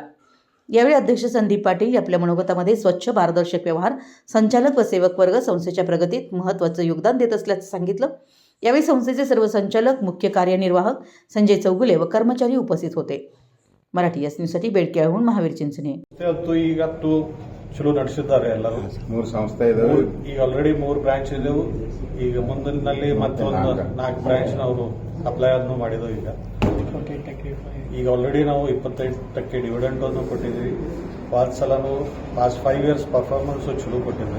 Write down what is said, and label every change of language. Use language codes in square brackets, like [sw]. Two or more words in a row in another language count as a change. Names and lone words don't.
[mr] यावेळी अध्यक्ष संदीप पाटील आपल्या मनोगतामध्ये स्वच्छ पारदर्शक व्यवहार, संचालक व सेवक वर्ग संस्थेच्या प्रगतीत महत्त्वाचं योगदान देत असल्याचं सांगितलं। यावेळी संस्थेचे सर्व संचालक, मुख्य कार्यनिर्वाहक संजय चौगुले व कर्मचारी उपस्थित होते। मराठी एस न्यूजसाठी बेडकेहून महावीर चिंचणे। [kn] ಚಲೋ ನಡೆಸಿದ್ದಾರೆ ಎಲ್ಲರೂ। 3 ಸಂಸ್ಥೆ ಇದೆ, ಈಗ ಆಲ್ರೆಡಿ 3 ಬ್ರಾಂಚ್ ಇದ್ದವು। ಈಗ ಮುಂದಿನಲ್ಲಿ ಮತ್ತೊಂದು 4 ಬ್ರಾಂಚ್ ನಾವು ಅಪ್ಲೈ ಅನ್ನು ಮಾಡಿದೆವು। ಈಗ ಆಲ್ರೆಡಿ ನಾವು 25% ಡಿವಿಡೆಂಡ್ ಅನ್ನು ಕೊಟ್ಟಿದ್ದೀವಿ। ಪಾಸ್ ಸಲನು [en] past 5 years performance [kn] ಚಲೋ ಕೊಟ್ಟಿದೆ।